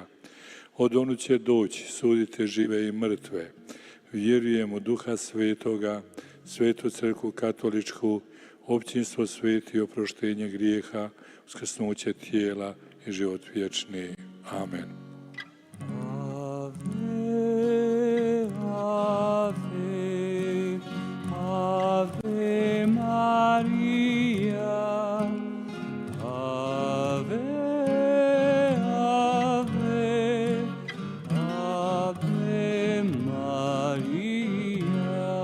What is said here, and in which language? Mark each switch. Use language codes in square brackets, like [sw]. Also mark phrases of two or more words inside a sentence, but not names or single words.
[hr] Od onu će doći, suditi žive i mrtve. Vjerujem u Duha Svetoga, Svetu crkvu katoličku, općinstvo sveti, oproštenje grijeha, uskrsnuće tijela i život vječni. Amen. [la] Ave, Ave Maria. Ave, Ave, Ave Maria.